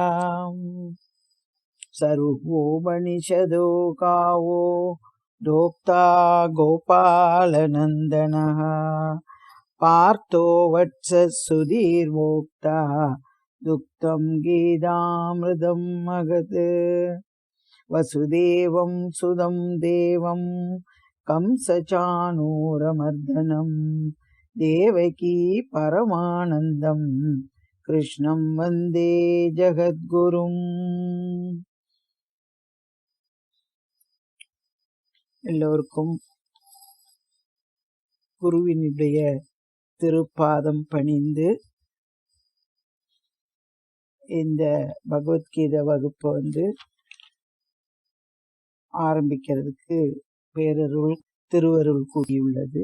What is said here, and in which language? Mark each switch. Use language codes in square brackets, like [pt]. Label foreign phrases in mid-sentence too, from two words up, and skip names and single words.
[sa] सर्वोपनिषदो गावो दोक्ता गोपालनन्दनः पार्थो वत्स सुधीर्वोक्ता दुक्तं गीतामृतं मगत्। वसुदेवं सुदं देवं कंसचाणूरमर्दनं देवकी परमानन्दं कृष्णं वन्दे जगद्गुरुम्। [ta] எல்லோருக்கும் குருவினுடைய திருப்பாதம் பணிந்து இந்த பகவத்கீதை வகுப்பு ஆரம்பிக்கிறதுக்கு பேரருள் திருவருள் கூடியுள்ளது.